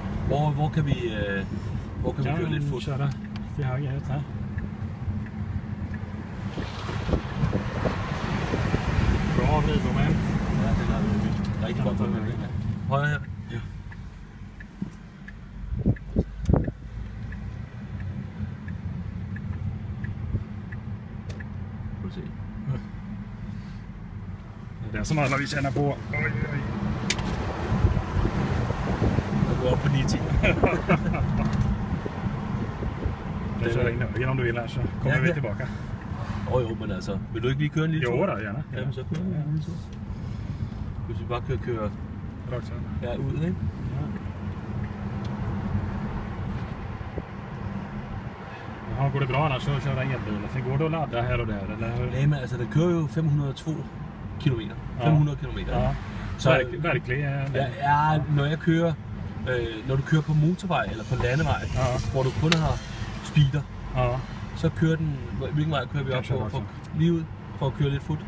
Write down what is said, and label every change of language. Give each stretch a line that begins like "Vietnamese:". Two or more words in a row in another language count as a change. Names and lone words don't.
Danish: Hvor kan vi køre lidt fod?
Swedish: Köra 4 höger ut här. Bra vridmoment.
Danish: Ja, den er rigtig godt. Højre her. Ja. Prøv at se.
Swedish: Det är som alla vi känner på. Oj, oj.
Danish: Der går op på 9-10.
Swedish: Jag kör in höger om du vill här så kommer vi tillbaka.
Danish: Jo, men altså, vil du ikke lige køre en lille tur?
Swedish: Jo da, gärna.
Danish: Ja, men så kører vi en lille tur. Hvis vi bare kører
Swedish: Rakt så.
Danish: ja, ud, ikke? Ja.
Swedish: Går det bra annars så köra elbil? Sen går det att ladda här och där eller?
Danish: Nej, men altså, den kører jo 502 kilometer. 500 kilometer. Ja. Så
Swedish: Verkligen.
Danish: ja, når jeg kører, når du kører på motorvej eller på landevej, hvor du kun har speeder, så kører den, hvilken vej kører vi op på? Lige ud for at køre lidt fod.